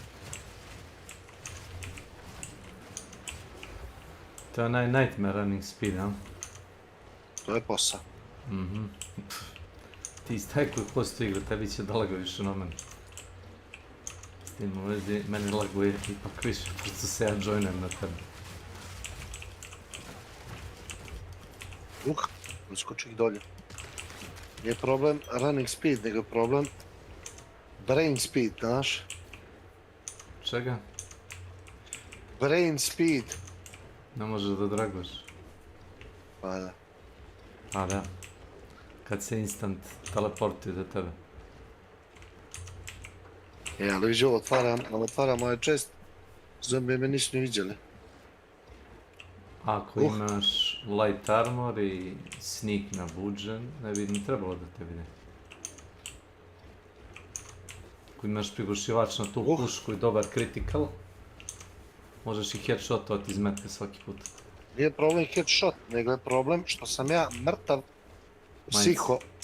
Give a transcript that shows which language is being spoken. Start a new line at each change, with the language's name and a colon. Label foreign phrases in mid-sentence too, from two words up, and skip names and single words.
Serbian: To je onaj
English: nightmare running speed,
Serbian: a? To je posao. Mhm. Ti staj koji postoji igra, tebi će da laga više na mene. S tim u vezi, meni laguje ipak više, pošto se ja joinujem na tebe. Skoči ih dolje. Nije problem
English: running speed,
Serbian: nego je problem
English: brain speed,
Serbian: znaš? Čega?
English: Brain speed.
Serbian: Ne možeš da draguješ. Pa da. A da. Kad se instant teleportuje do tebe. Ali viđe, otvaram ovaj chest. Zombije me nisu ni vidjeli. Ako imaš
English: light armor
Serbian: i sneak nabuđen, ne bi ni trebalo da te vide. Ako imaš prigušivač na tu pušku i dobar critical, možeš i headshotovati iz metka svaki put. Nije problem headshot, nego je problem što sam ja mrtav psiho.